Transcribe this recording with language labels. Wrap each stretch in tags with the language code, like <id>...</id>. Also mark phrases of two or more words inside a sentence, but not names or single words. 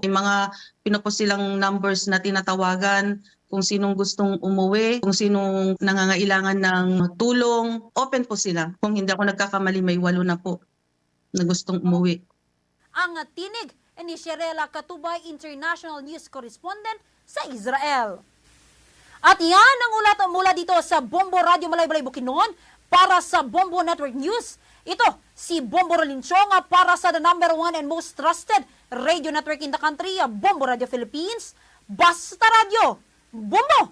<tl>May mga pinupost silang numbers na tinatawagan kung sinong gustong umuwi, kung sinong nangangailangan ng tulong. Open po sila. Kung hindi ako nagkakamali, may 8 na po na gustong umuwi. Ang tinig ni Sherela Katubay, International News Correspondent sa Israel. At yan ang ulat mula dito sa Bombo Radio Malay-Balay Bukidnon para sa Bombo Network News. Ito si Bombo Rolinchong para sa</tl> <en>the number 1 and most trusted radio network in the country, Bombo Radio Philippines.</en> <tl>Basta Radio, Bombo!</tl>